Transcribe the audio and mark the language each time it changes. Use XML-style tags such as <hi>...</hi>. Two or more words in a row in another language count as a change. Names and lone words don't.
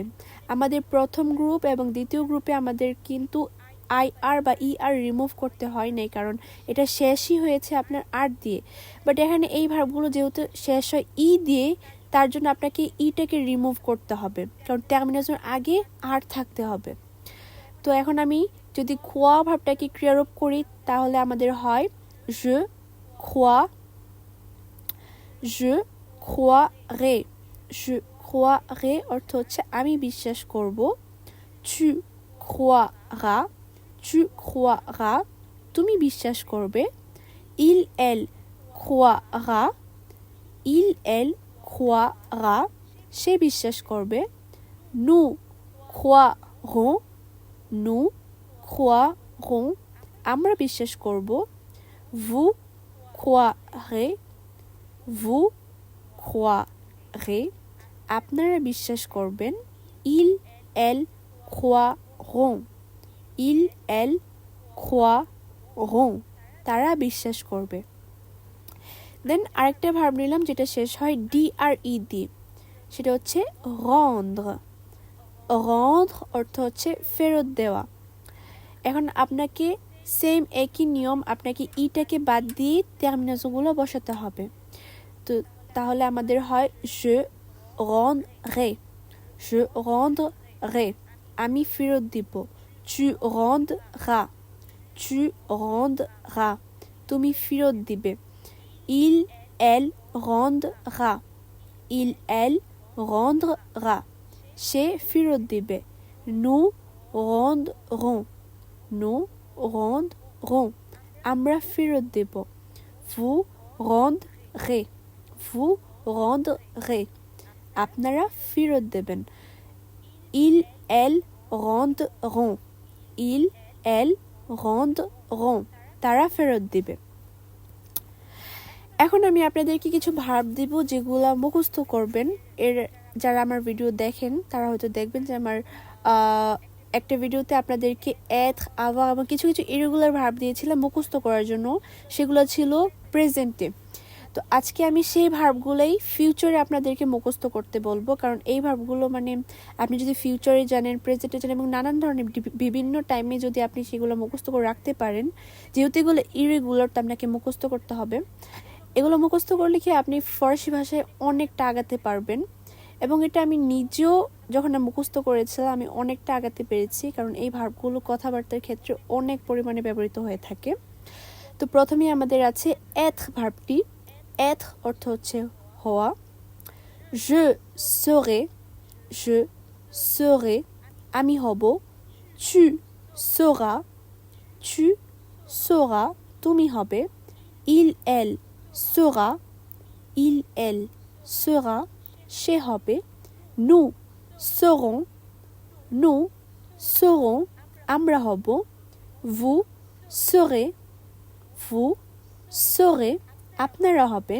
<bn>আমাদের প্রথম গ্রুপ এবং দ্বিতীয় গ্রুপে আমাদের কিন্তু আই আর বা ই আর রিমুভ করতে হয় নাই, কারণ এটা শেষই হয়েছে আপনার আর দিয়ে। বাট এখানে এই ভার্বগুলো যেহেতু শেষ হয় ই দিয়ে, তার জন্য আপনাকে ইটাকে রিমুভ করতে হবে, কারণ টার্মিনেশন আগে আর থাকতে হবে। তো এখন আমি যদি খোয়া ভার্বটাকে ক্রিয়ারূপ করি তাহলে আমাদের হয়</bn> <fr>je crois, je croirai, je croirai</fr> <bn>অর্থ হচ্ছে আমি বিশ্বাস করব।</bn> <fr>tu croiras, tu croiras,</fr> <bn>তুমি বিশ্বাস করবে।</bn> <fr>il, elle croira, il, elle croira,</fr> <bn>সে বিশ্বাস করবে।</bn> <fr>nous croirons, nous croirons,</fr> <bn>আমরা বিশ্বাস করব।</bn> <fr>vous croirez, vous croirez,</fr> <bn>আপনারা বিশ্বাস করবেন।</bn> <fr>il, elle croiront, il, elle croiront,</fr> <bn>তারা বিশ্বাস করবে। দেন আরেকটা ভার্ব নিলাম যেটা শেষ হয় ডি আর ই দিয়ে, সেটা হচ্ছে rendre। rendre অর্থ হচ্ছে ফেরত দেওয়া। এখন আপনাকে সেম একই নিয়ম, আপনাকে ইটাকে বাদ দিয়ে টার্মিনেশনগুলো বসাতে হবে। তো তাহলে আমাদের হয়</bn> <fr>je rendrai, je rendrai,</fr> <bn>আমি ফেরত দিব।</bn> <fr>tu rendras, tu rendras,</fr> <bn>তুমি ফেরত দিবে।</bn> <fr>il, elle rendra, il, elle rendra,</fr> <bn>সে ফেরত দিবে।</bn> <fr>Nous rendrons. Nous rendrons.</fr> <bn>আমরা ফেরত দেব।</bn> <fr>Vous rendrez. Vous rendrez.</fr> <bn>আপনারা ফেরত দেবেন।</bn> <fr>Ils, elles rendront. Ils, elles rendront.</fr> <bn>তারা ফেরত দিবে। এখন আমি আপনাদেরকে কিছু ভার্ব দিব যেগুলা মুখস্থ করবেন। যারা আমার ভিডিও দেখেন তারা হয়তো দেখবেন যে আমার একটা ভিডিওতে আপনাদেরকে</bn> <fr>être, avoir</fr> <bn>এবং কিছু কিছু ইরেগুলার ভার্ব দিয়েছিলাম মুখস্থ করার জন্য, সেগুলো ছিল প্রেজেন্টে। তো আজকে আমি সেই ভার্বগুলোই ফিউচারে আপনাদেরকে মুখস্থ করতে বলবো, কারণ এই ভার্বগুলো মানে আপনি যদি ফিউচারে জানেন, প্রেজেন্টে জানেন এবং নানান ধরনের বিভিন্ন টাইমে যদি আপনি সেগুলো মুখস্থ করে রাখতে পারেন, যেহেতু এগুলো ইরেগুলার তো আপনাকে মুখস্থ করতে হবে। এগুলো মুখস্থ করলে কি আপনি ফরাসি ভাষায় অনেকটা আগাতে পারবেন, এবং এটা আমি নিজেও যখন মুখস্থ করেছিলাম আমি অনেকটা আগাতে পেরেছি, কারণ এই ভার্বগুলো কথাবার্তার ক্ষেত্রে অনেক পরিমাণে ব্যবহৃত হয়ে থাকে। তো প্রথমেই আমাদের আছে être ভার্বটি। être অর্থ হচ্ছে হওয়া।</bn> <fr>je serai, je serai</fr> <bn>আমি হব।</bn> <fr>tu seras, tu seras</fr> <bn>তুমি হবে।</bn> <fr>il, elle sera, il, elle sera</fr> <bn>সে হবে।</bn> <fr>nous serons, nous serons</fr> <bn>আমরা হব।</bn> <fr>vous serez, vous serez</fr> <bn>আপনারা হবেন।</bn>